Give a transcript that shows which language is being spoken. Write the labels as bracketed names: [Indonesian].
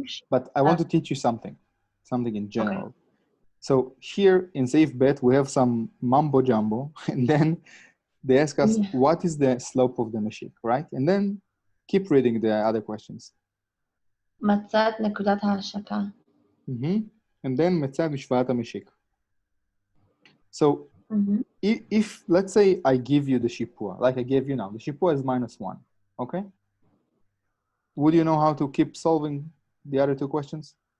[English] But I want to teach you something in general. Okay. So here in Safe Bet, we have some mumbo jumbo, and then they ask us, what is the slope of the meshik, right? And then keep reading the other questions. [Hebrew] מצאת נקודת ההשקה. [English] And then [Hebrew] מצא משוואת המשיק. [English] So if, let's say I give you the shipua, like I gave you now, the shipua is -1, okay? Would you know how to keep solving the other two questions?